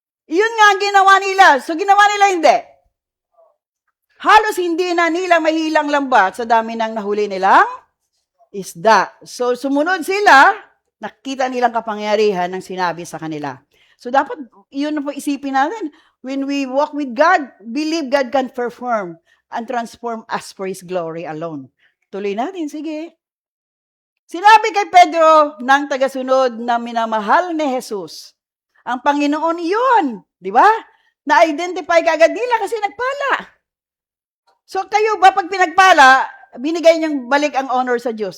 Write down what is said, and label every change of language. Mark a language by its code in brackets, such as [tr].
[tl] Yun nga ang ginawa nila. So ginawa nila hindi. Halos hindi na nila mahilang lambat sa dami ng nahuli nilang isda. So sumunod sila, nakita nilang kapangyarihan ng sinabi sa kanila. So dapat, yun na po isipin natin. [en] When we walk with God, believe God can perform and transform us for His glory alone. [tl] Tuloy natin, sige. Sinabi kay Pedro ng tagasunod na minamahal ni Jesus, ang Panginoon iyon, di ba? Na-identify kaagad nila kasi nagpala. So kayo ba pag pinagpala, binigay niyang balik ang honor sa Diyos?